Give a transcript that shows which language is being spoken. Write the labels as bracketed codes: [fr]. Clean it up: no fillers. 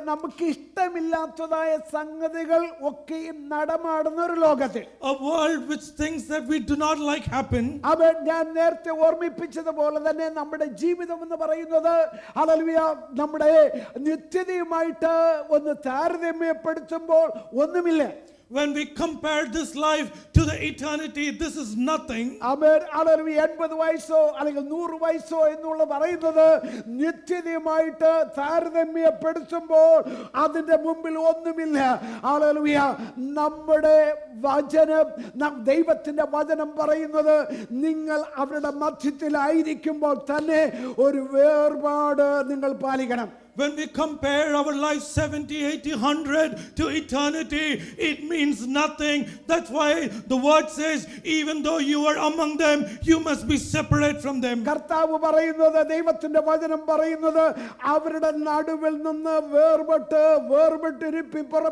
[ml] നമുക്ക് ഇഷ്ടമില്ലാത്തതായ സംഗതികൾ ഒക്കെയും നടമാടുന്ന ഒരു ലോകത്തിൽ, [en] A world which things that we do not like happen. [ml] ആമേൻ. ഞാൻ നേരത്തെ ഓർമ്മിപ്പിച്ചതുപോലെ തന്നെ നമ്മുടെ ജീവിതം എന്ന് പറയുന്നത് ഹല്ലേലൂയ നമ്മുടെ നിത്യതയുമായിട്ട് ഒന്ന് താരതമ്യപ്പെടുത്തുമ്പോൾ ഒന്നുമില്ല. [en] When we compare this life to the eternity, this is nothing. [ml] Amen. Hallelujah. 80 വയസ്സോ അല്ലെങ്കിൽ 100 വയസ്സോ എന്നുള്ള പറയുന്നത് നിത്യതയുമായിട്ട് താരതമ്യപ്പെടുത്തുമ്പോൾ അതിന്റെ മുമ്പിൽ ഒന്നുമില്ല. ഹല്ലേലൂയ. നമ്മുടെ വചനം, ദൈവത്തിന്റെ വചനം പറയുന്നത് നിങ്ങൾ അവരുടെ മധ്യത്തിലായിരിക്കുമ്പോൾ തന്നെ ഒരു വേർപാട് നിങ്ങൾ പാലിക്കണം. [en] When we compare our life 70, 80, 100 to eternity, it means nothing. That's why the word says, even though you are among them, you must be separate from them. [ml] കർത്താവ് പറയുന്നത്, ദൈവത്തിന്റെ വചനം പറയുന്നത്, അവരുടെ നടുവിൽ നിന്ന് വേർപെട്ടിരിപ്പിൻ.